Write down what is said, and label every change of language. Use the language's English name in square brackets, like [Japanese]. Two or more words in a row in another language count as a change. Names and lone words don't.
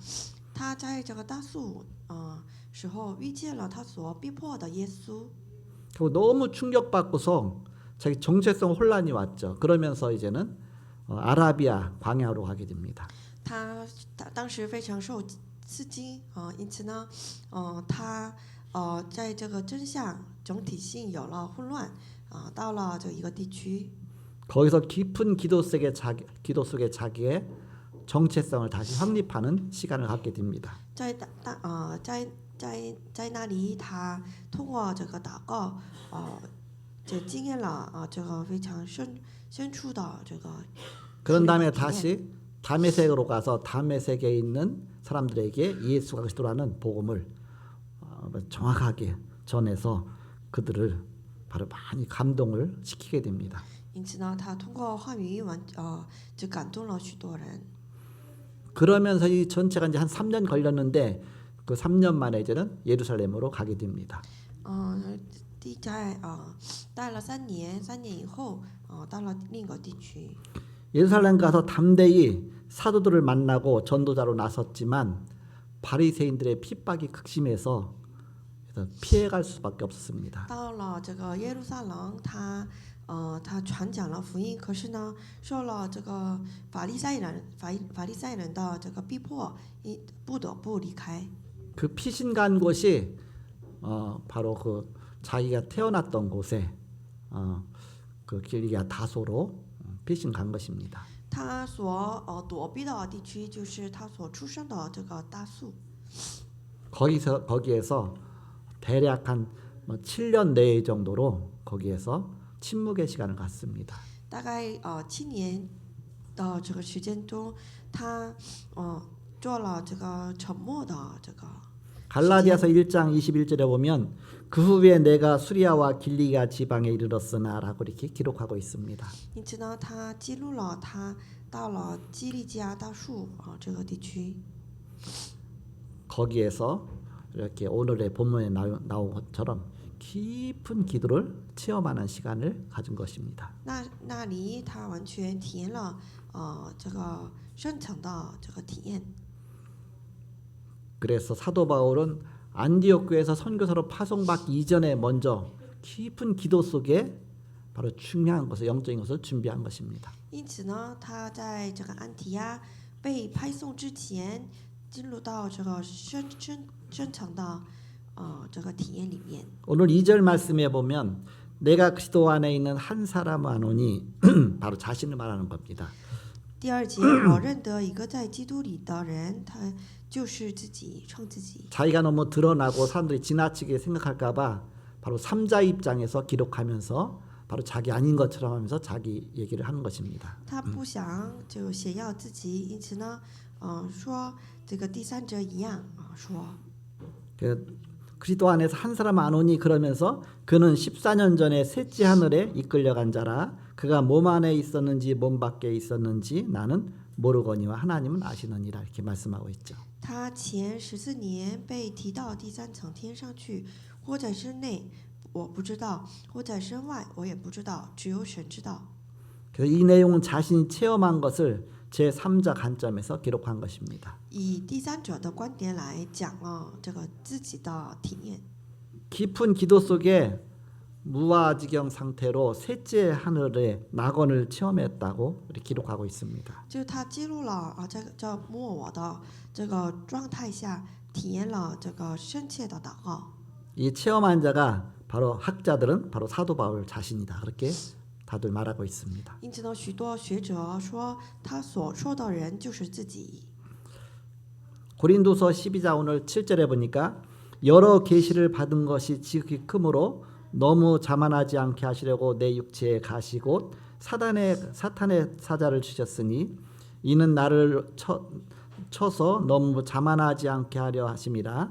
[Chinese] 他在这个大宿时候遇见了他所逼迫的耶稣。 [Korean] 그리고 너무 충격받고서 자기 정체성 혼란이 왔죠. 그러면서 이제는 아라비아 광야로 가게 됩니다. [Chinese] 他当时非常受刺激因此呢他在这个真相整体性有了混乱到了这一个地区。 [Korean] 거기서 깊은 기도 속에 자기의 정체성을 다시 확립하는 시간을 갖게 됩니다. [Chinese] 在那里，他通过这个祷告，就经验了这个非常深处的这个。 [Korean] 그런 다음에 다시 다메섹으로 가서 다메섹에 있는 사람들에게 예수가 그리스도라는 복음을 정확하게 전해서 그들을 바로 많이 감동을 시키게 됩니다. [Chinese] 因此呢，他通过话语就感动了许多人。 [Korean] 그러면서 이 전체가 이제 한 3년 걸렸는데 그 3년 만에 이제는 예루살렘으로 가게 됩니다. [Chinese] 待了3年，3年以后，到了另一个地区。 [Korean] 예루살렘 가서 담대히 사도들을 만나고 전도자로 나섰지만 바리새인들의 핍박이 극심해서 피해갈 수밖에 없었습니다. [Chinese] 到了这个耶路撒冷，他传讲了福音，可是呢，受了这个法利赛人的这个逼迫，不得不离开。 [Korean] 그 피신 간 곳이 바로 그 자기가 태어났던 곳에 그 길리기아 다소로 피신 간 것입니다. [Chinese] 他所躲避的地区就是他所出生的这个大宿。 [Korean] 거기에서 대략 한 7년 내에 정도로 거기에서 침묵의 시간을 갖습니다. [Chinese] 大概7年的这个时间中，他做了这个沉默的这个。 [Korean] 갈라디아서 1장 21절에 보면 그 후에 내가 수리아와 길리기아 지방에 이르렀으나라고 이렇게 기록하고 있습니다. [Chinese] 因此呢，他记录了他到了基利加大树这个地区。 [Korean] 거기에서 이렇게 오늘의 본문에 나온 것처럼 깊은 기도를 체험하는 시간을 가진 것입니다. [Chinese] 那里他完全体验了这个深层的这个体验。 [Korean] 그래서 사도 바울은 안디옥 교회에서 선교사로 파송받기 이전에 먼저 깊은 기도 속에 바로 중요한 것을 영적인 것을 준비한 것입니다. [Chinese] 因此呢，他在这个安提亚被派送之前，进入到这个深层的这个体验里面。 [Korean] 오늘 2절 말씀에 보면 내가 그리스도 안에 있는 한 사람 아노니 바로 자신을 말하는 겁니다. [Chinese] 第二节，我认得一个在基督里的人，他就是自己称自己。 [Korean] 자기가 너무 드러나고 사람들이 지나치게 생각할까봐 바로 3자 입장에서 기록하면서 바로 자기 아닌 것처럼 하면서 자기 얘기를 하는 것입니다. [Chinese] 他不想就显耀自己，因此呢，说这个第三者一样说。 [Korean] 그리스도 안에서 한 사람 아노니 그러면서 그는 14년 전에 셋째 하늘에 이끌려간 자라 그가 몸 안에 있었는지 몸 밖에 있었는지 나는 모르거니와 하나님은 아시느니라 이렇게 말씀하고 있죠. [Chinese] 他前14年被提到第三层天上去，或在身内我不知道，或在身外我也不知道，只有神知道。 [Korean] 그래서 이 내용은 자신이 체험한 것을 제3자 관점에서 기록한 것입니다. [Chinese] 以第三者的观点来讲这个自己的体验。 [Korean] 깊은 기도 속에 무아지경 상태로 셋째 하늘의 낙원을 체험했다고 이렇게 기록하고 있습니다. [Chinese] 就是他记录了在这摸我的这个状态下，体验了这个深切的祷告。 [Korean] 이 체험한 자가 바로 학자들은 바로 사도 바울 자신이다 그렇게 다들 말하고 있습니다. [Chinese] 因此呢，许多学者说他所说的人就是自己。 [Korean] 고린도서 12장 오늘 7절에 보니까 여러 계시를 받은 것이 지극히 크므로 너무 자만하지 않게 하시려고 내 육체에 가시고 사탄의 사자를 주셨으니 이는 나를 쳐서 너무 자만하지 않게 하려 하심이라.